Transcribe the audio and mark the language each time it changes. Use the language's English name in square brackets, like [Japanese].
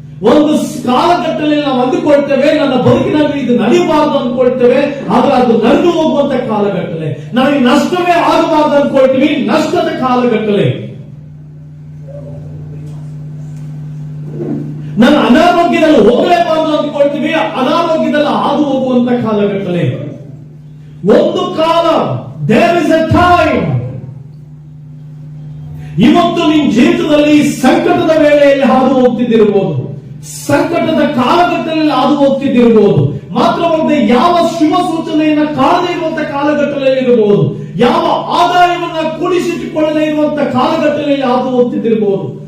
[Kannada] ಒಂದು ಕಾಲಘಟ್ಟದಲ್ಲಿ ನಾವು ಅಂದುಕೊಳ್ತೇವೆ ನನ್ನ ಬದುಕಿನಲ್ಲಿ ಇದು ನಡೆಯಬಾರದು ಅಂದ್ಕೊಳ್ತೇವೆ, ಆದ್ರೆ ಅದು ನಡೆದು ಹೋಗುವಂತ ಕಾಲಘಟ್ಟಲೆ. ನಾವು ಈ ನಷ್ಟವೇ ಆಗಬಾರದು ಅಂದ್ಕೊಳ್ತೀವಿ, ನಷ್ಟದ ಕಾಲಘಟ್ಟಲೆ. ನನ್ನ ಅನಾರೋಗ್ಯದಲ್ಲಿ ಹೋಗಲೇಬಾರದು ಅಂದ್ಕೊಳ್ತೀವಿ, ಅನಾರೋಗ್ಯದಲ್ಲಿ ಹಾದು ಹೋಗುವಂತ ಕಾಲಘಟ್ಟಲೆ. ಒಂದು ಕಾಲ, [English] there is a time. [Kannada] ಇವತ್ತು ನಿನ್ನ ಜೀವಿತದಲ್ಲಿ ಸಂಕಟದ ವೇಳೆಯಲ್ಲಿ ಹಾದು ಹೋಗ್ತಿದ್ದಿರಬಹುದು, ಸಂಕಟದ ಕಾಲಘಟ್ಟದಲ್ಲಿ ಹಾದು ಹೋಗ್ತಿದ್ದಿರಬಹುದು, ಮಾತ್ರವಲ್ಲದೆ ಯಾವ ಶುಭ ಸೂಚನೆಯನ್ನ ಕಾಣದೇ ಇರುವಂತ ಕಾಲಘಟ್ಟದಲ್ಲಿ ಇರಬಹುದು, ಯಾವ ಆದಾಯವನ್ನ ಕೂಡಿಸಿಟ್ಟುಕೊಳ್ಳದೇ ಇರುವಂತ ಕಾಲಘಟ್ಟದಲ್ಲಿ ಹಾದು ಹೋಗ್ತಿದ್ದಿರಬಹುದು,